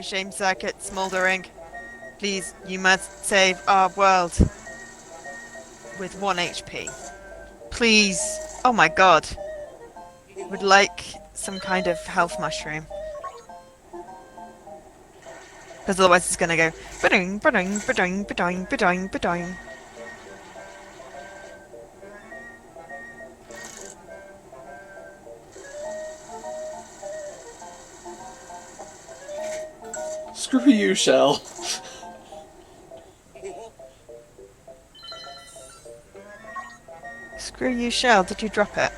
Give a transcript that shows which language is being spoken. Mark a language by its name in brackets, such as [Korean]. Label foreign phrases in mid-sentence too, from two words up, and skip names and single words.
[English] Shame circuit smoldering. Please, you must save our world. With 1 HP. Please. Oh my god. Would like some kind of health mushroom. Because otherwise it's going to go ba-ding, ba-ding, ba-ding, ba-ding, ba-ding, ba-ding. Screw you, Shell. Screw you, Shell. Did you drop it?